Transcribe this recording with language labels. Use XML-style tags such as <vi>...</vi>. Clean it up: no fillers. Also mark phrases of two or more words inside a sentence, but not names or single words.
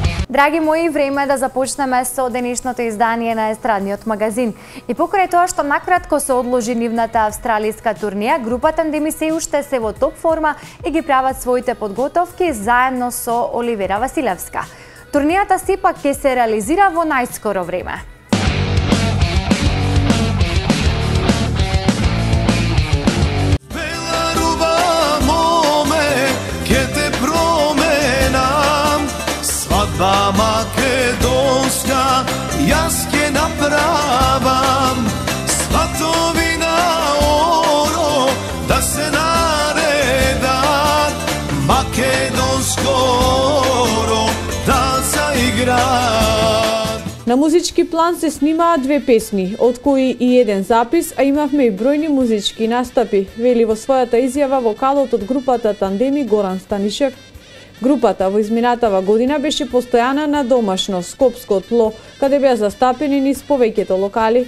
<mk>Драги мои, време е да започнеме со денешното издание на Естрадниот магазин. И покрај тоа што накратко се одложи нивната австралиска турнија, групата Тандеми се уште се во топ форма и ги прават своите подготовки заедно со Оливера Василевска. Турнијата сепак ќе се реализира во најскоро време. Свадба македонска, јас ќе направам, сватови на оро, да се наредат, македонско оро, да заиграат. На музички план се снимаат две песни, од кои и еден запис, а имавме и бројни музички настапи, вели во својата изјава вокалот од групата Тандеми Горан Станишев. Групата во изминатава година беше постојана на домашно скопско тло, каде беа застапени низ повеќето локали.</mk>